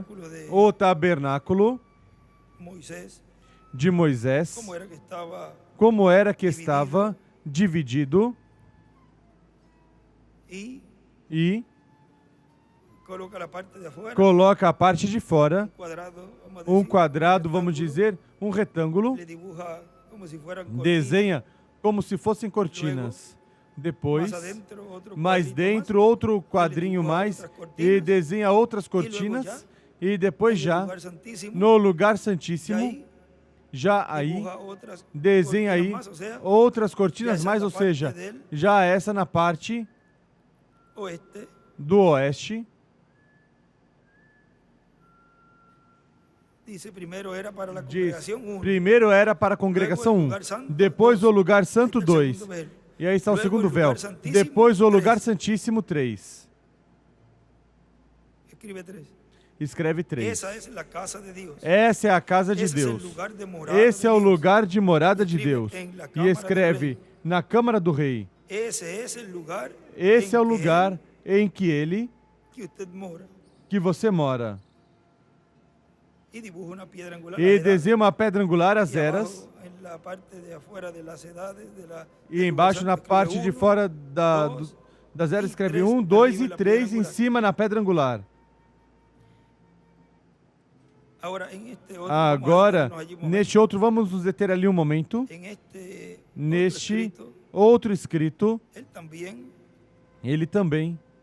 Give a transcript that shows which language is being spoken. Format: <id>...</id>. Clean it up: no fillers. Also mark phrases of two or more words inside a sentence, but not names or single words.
<es>tabernáculo de</es> <pt>o tabernáculo</pt> <es>Moisés,</es> <pt>de Moisés.</pt> <es>como era que estaba,</es> <pt>Como era que estava dividido.</pt> <es>y</es> <pt>E</pt> <es>coloca la parte de afuera,</es> <pt>coloca a parte de fora.</pt> <es>cuadrado, vamos a</es> <pt>Um</pt> <es>decir,</es> <pt>quadrado, vamos</pt> <es>rectángulo,</es> <pt>dizer, um retângulo.</pt> <es>le dibuja como si fueran cortinas.</es> <pt>desenha como se fossem cortinas. Depois,</pt> <es>Más adentro, otro</es> <pt>mais</pt> <es>cuadrito</es> <pt>dentro, outro quadrinho mais, e desenha outras cortinas, e depois</pt> <es>en el</es> <pt>já,</pt> <es>lugar santísimo,</es> <pt>no lugar</pt> <es>y</es> <pt>santíssimo,</pt> <es>ahí</es> <pt>já aí,</pt> <es>dibuja otras</es> <pt>desenha aí</pt> <es>cortinas más, o sea,</es> <pt>outras já cortinas essa mais, na ou parte seja, dele. já essa na parte</pt> <es>oeste.</es> <pt>do oeste.</pt> <es>Dice, primero era para la</es> <pt>Diz,</pt> <es>congregación 1.</es> <pt>primeiro era para a congregação 1, depois o lugar santo 2, e aí está o segundo véu, depois o lugar santíssimo 3.</pt> <es>Escribe 3.</es> <pt>Escreve 3.</pt> <es>Esa es la casa de Dios.</es> <pt>Essa é a casa de</pt> <es>Ese es el</es> <pt>Deus.</pt> <es>lugar de morada</es> <pt>Esse</pt> <es>de</es> <pt>é o</pt> <es>Dios.</es> <pt>lugar de morada de</pt> <es>Escribe</es> <pt>Deus.</pt> <es>em la</es> <pt>E</pt> <es>câmara</es> <pt>escreve do rei. na Câmara do Rei.</pt> <es>Ese es el lugar</es> <pt>Esse é o</pt> <es>en que</es> <pt>lugar em que ele,</pt> <es>que usted mora.</es> <pt>que você mora.</pt> <es>Y dibuja una piedra angular.</es> <pt>E</pt> <es>las edades,</es> <pt>desenha uma pedra angular, as</pt> <es>y abajo,</es> <pt>eras,</pt> <es>en la parte de afuera de las edades,</es> <pt>e embaixo na parte de fora das eras escreve 1, 2 e 3 em cima na pedra angular. Agora, neste outro, vamos nos deter ali um momento. Neste outro escrito, ele também.</pt>